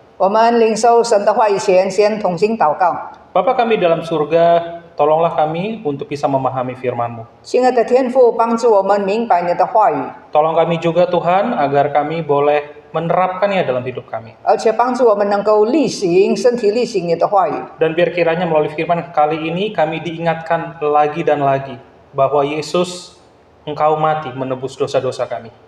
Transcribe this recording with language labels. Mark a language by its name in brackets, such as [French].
[Chinese] 我们领受神的话语前，先同心祷告。 [Indonesian] Bapa kami dalam surga, tolonglah kami untuk bisa memahami firman-Mu. [Chinese] 亲爱的天父，帮助我们明白你的话语， [Indonesian] Tolong kami juga Tuhan, agar kami boleh menerapkannya dalam hidup kami. [Chinese] 而且帮助我们能够身体力行你的话语。 [Indonesian] Dan biar kiranya melalui firman kali ini, kami diingatkan lagi dan lagi bahwa Yesus, Engkau mati menebus dosa-dosa kami.